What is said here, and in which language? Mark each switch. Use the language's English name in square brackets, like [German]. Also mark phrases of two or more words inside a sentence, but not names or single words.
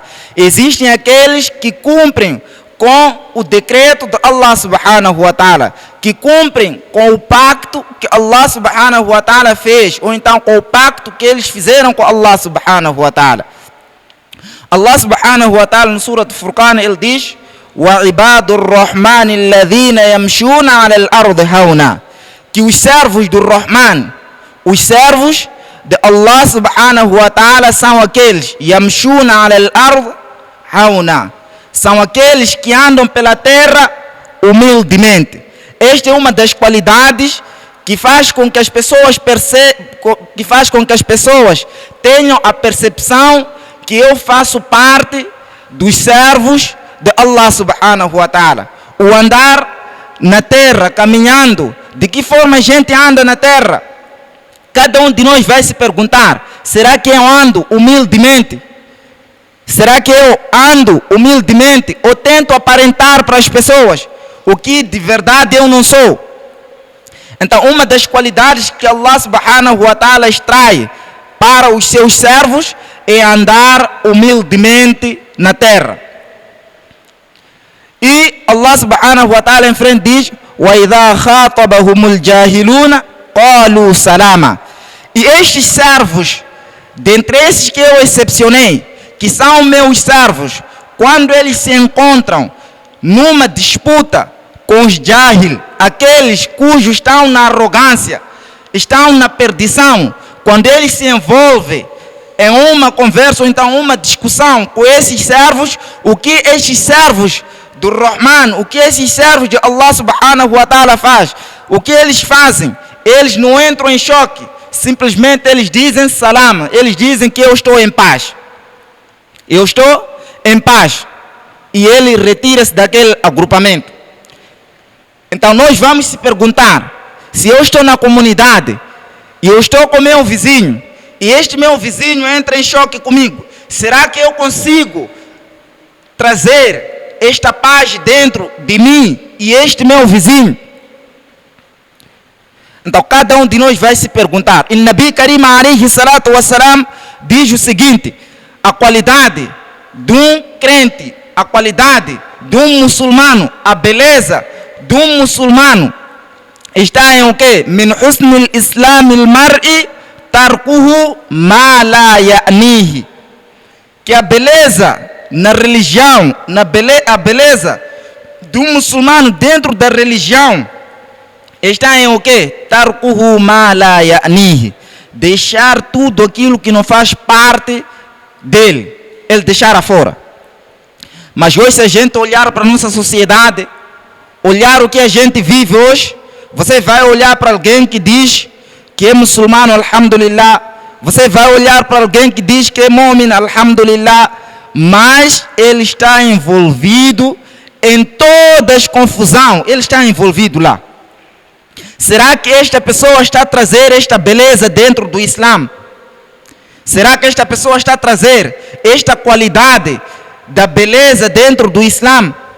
[Portuguese] Existem aqueles que cumprem com o decreto de Allah [Arabic] سبحانه وتعالى, [Portuguese] que cumprem com o pacto que Allah [Arabic] سبحانه وتعالى [Portuguese] fez, ou então com o pacto que eles fizeram com Allah [Arabic] سبحانه وتعالى. [Portuguese] Allah [Arabic] سبحانه وتعالى [Portuguese] no Surat Furqan ele diz: [Arabic] وعباد الرحمن الذين يمشون على الأرض هونا, [Portuguese] que os servos do Rahman, os servos de Allah [Arabic] سبحانه وتعالى [Portuguese] são aqueles [Arabic] يمشون على الأرض هونا, [Portuguese] são aqueles que andam pela terra humildemente. Esta é uma das qualidades que faz com que as pessoas tenham a percepção que eu faço parte dos servos de Allah [Arabic] سبحانه وتعالى. [Portuguese] O andar na terra, caminhando, de que forma a gente anda na terra? cada um de nós vai se perguntar: será que eu ando humildemente? Será que eu ando humildemente ou tento aparentar para as pessoas o que de verdade eu não sou? Então, uma das qualidades que Allah [Arabic] سبحانه وتعالى [Portuguese] extrai para os seus servos é andar humildemente na terra. E Allah [Arabic] سبحانه وتعالى [Portuguese] em frente diz: [Arabic] وَإِذَا خَاطَبَهُمُ الْجَاهِلُونَ قَالُوا سَلَامًا. [Portuguese] E estes servos, dentre esses que eu excepcionei, que são meus servos, quando eles se encontram numa disputa com os jahil, aqueles cujos estão na arrogância, estão na perdição, quando eles se envolvem em uma conversa ou então uma discussão com esses servos, o que estes servos do Rahman, o que esses servos de Allah [Arabic] سبحانه وتعالى [Portuguese] faz? O que eles fazem? Eles não entram em choque, simplesmente eles dizem salam, eles dizem que eu estou em paz. Eu estou em paz. E ele retira-se daquele agrupamento. Então nós vamos se perguntar: se eu estou na comunidade e eu estou com meu vizinho e este meu vizinho entra em choque comigo, será que eu consigo trazer esta paz dentro de mim e este meu vizinho? Então cada um de nós vai se perguntar. E [Arabic] نبي كريم عليه الصلاة والسلام [Portuguese] diz o seguinte: a qualidade de um crente, a qualidade de um muçulmano, a beleza de um muçulmano está em o quê? [Arabic] من حسن إسلام المرء تركه ما لا يعنيه. [Portuguese] Que a beleza na religião, a beleza de um muçulmano dentro da religião está em o quê? [Arabic] تركه ما لا يعنيه. [Portuguese] Deixar tudo aquilo que não faz parte dele, ele deixar afora. Mas hoje, se a gente olhar para a nossa sociedade, olhar o que a gente vive hoje, você vai olhar para alguém que diz que é muçulmano, alhamdulillah. Você vai olhar para alguém que diz que é mu'min, alhamdulillah. Mas ele está envolvido em toda a confusão. Ele está envolvido lá. Será que esta pessoa está a trazer esta beleza dentro do Islã? Será que esta pessoa está a trazer esta qualidade da beleza dentro do Islã?